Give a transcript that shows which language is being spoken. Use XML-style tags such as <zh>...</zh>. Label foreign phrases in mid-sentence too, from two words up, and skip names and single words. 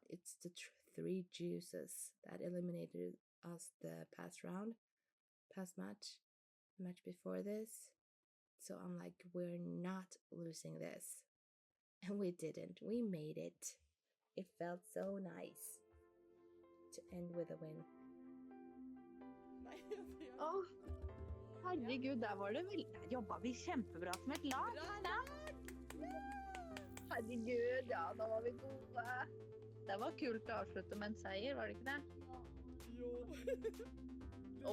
<en>It's the 3 juices that eliminated us the past match before this. So I'm like, we're not losing this. And we didn't. We made it. It felt so nice to end with a win.</en> <no>Åh, herregud, der var det vel. Der jobbet vi kjempebra som et lag. Herregud, ja, da var vi gode. Det var kult å avslutte med en seier, var det ikke det? Jo.</no>